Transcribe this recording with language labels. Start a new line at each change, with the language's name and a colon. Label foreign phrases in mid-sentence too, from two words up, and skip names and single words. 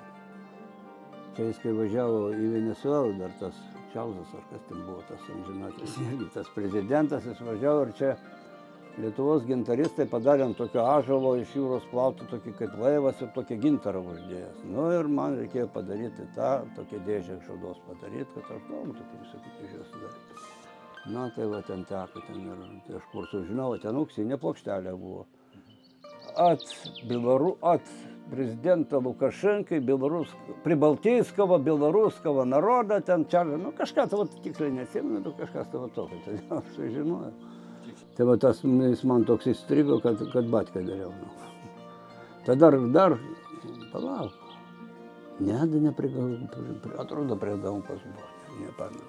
Lithuanian: Čia jis, kai važiavo į Venesuelą, dar tas Čalzas, ar kas ten buvo, tas amžinatis, irgi tas prezidentas, jis važiavo ir čia Lietuvos gintaristai padarė ant tokio ąžuolo iš jūros plautų, tokį kaip laivas ir tokį gintarą uždėjęs. Nu ir man reikėjo padaryti tą, tokią dėžę iš odos padaryti, kad aš daug tokių visokių kryžių sudaryti. Na tai va ten teko, ten ir tai aš kur sužinau, ten auksinė plokštelė buvo.
Russian: От президента Лукашенко, прибалтийского, белорусского народа,
Lithuanian: ten čaržą, nu kažką tai, tiksliai neatsimenu, bet kažkas tai tokio, tai aš sužinojau. Tai va tas jis man toks įstrigo, kad batką dariau. Tai dar, palauk, atrodo prie Daunpos buvo, nepamenu.